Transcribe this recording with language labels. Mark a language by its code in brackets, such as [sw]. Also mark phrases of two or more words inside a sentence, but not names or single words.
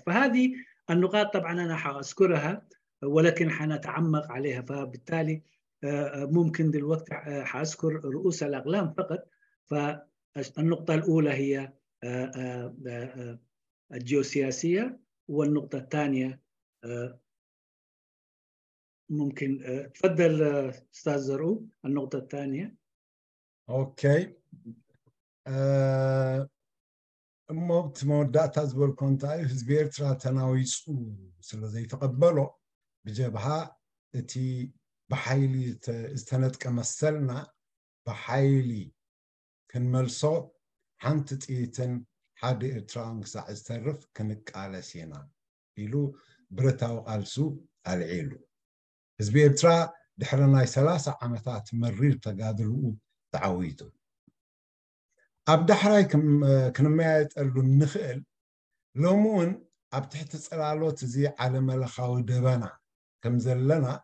[ar] فهذه النقاط طبعا أنا حأذكرها ولكن حنتعمق عليها، فبالتالي ممكن دلوقتي حأذكر رؤوس الأقلام فقط. فالنقطة الأولى هي الجيوسياسية. والنقطة الثانية ممكن تفضل أستاذ زرقو النقطة الثانية. أوكي. [ti] እሞት መወዳእታ ዝበልኮ እንታይ ህዝቢ ኤርትራ ተናዊፁ ስለ ዘይተቐበሎ ብጀብሃ እቲ ብሓይሊ ዝተነጥቀ መሰልና ብሓይሊ ክንመልሶ ሓንቲ ጥይትን ሓደ ኤርትራውን ክሳዕ ዝተርፍ ክንቃለስ ኢና ኢሉ ብረታዊ ቃልሱ ኣልዒሉ ህዝቢ ኤርትራ ድሕሪ ናይ 30 ዓመታት መሪር ተጋድልኡ ተዓዊቱ ኣብ ዳሕራይ ክንመያየጠሉ ንኽእል ሎሚ እውን ኣብ ትሕቲ ጽላሎት እዚ ዓለመለኻዊ ደበና ከም ዘለና